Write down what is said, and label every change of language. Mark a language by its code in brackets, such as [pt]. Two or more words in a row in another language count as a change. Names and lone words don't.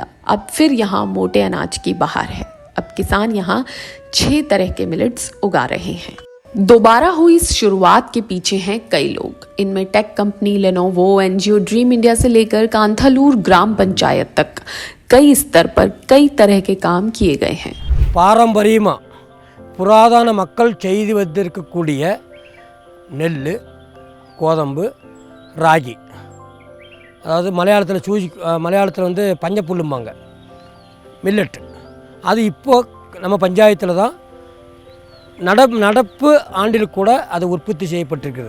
[hi] अब फिर यहाँ मोटे अनाज की बहार है। अब किसान यहाँ 6 तरह के मिलेट्स उगा रहे हैं। दोबारा हुई इस शुरुआत के पीछे हैं कई लोग। इनमें टेक कंपनी लेनोवो, एनजीओ ड्रीम इंडिया से लेकर कांथालूर ग्राम पंचायत तक कई स्तर पर कई तरह के काम किए गए हैं। [ta] பாரம்பரியமா புராதன மக்கள் செய்து வந்திருக்கக்கூடிய நெல், கோதம்பு, ராகி, அதாவது மலையாளத்தில் வந்து பஞ்சப்புல்லும்பாங்க, மில்லட். அது இப்போ நம்ம பஞ்சாயத்தில் தான் நடப்பு ஆண்டில் கூட அது உற்பத்தி செய்யப்பட்டிருக்கிறது.